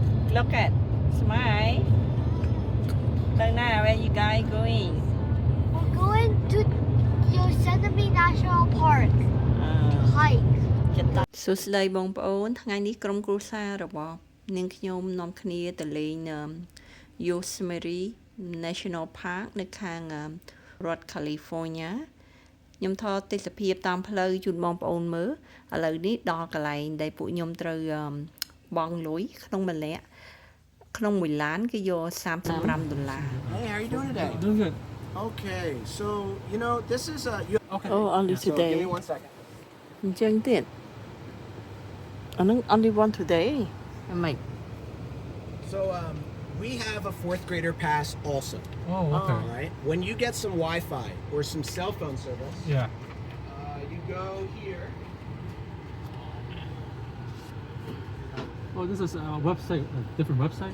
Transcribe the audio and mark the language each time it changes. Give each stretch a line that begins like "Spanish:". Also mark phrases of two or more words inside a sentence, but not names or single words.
English: Look at smile. Luna, where you guys going? We're going to Yosemite National Park to hike.
Khmer: សួស្តីបងប្អូនថ្ងៃនេះក្រុមគ្រួសាររបស់នាងខ្ញុំនាំគ្នាទៅលេង Yosemite National Park នៅខាងរដ្ឋ California ខ្ញុំថតទេសភាពតាមផ្លូវជូនបងប្អូនមើលឥឡូវនេះដល់កន្លែងដែលពួកខ្ញុំត្រូវបង់លុយក្នុងម្នាក់ក្នុងមួយឡានគឺយក$35
English: Hey, how are you doing today? Doing good. Okay, so this is Okay. Oh, only so today. give me 1 second.
Khmer: អញ្ចឹងទៀតអានឹង
English: only one today
Khmer: ហ្មង
English: So we have a 4th grader pass also. Oh, okay. All right. When you get some Wi-Fi or some cell phone service, Yeah. you go here. Oh, this is a website, a different website?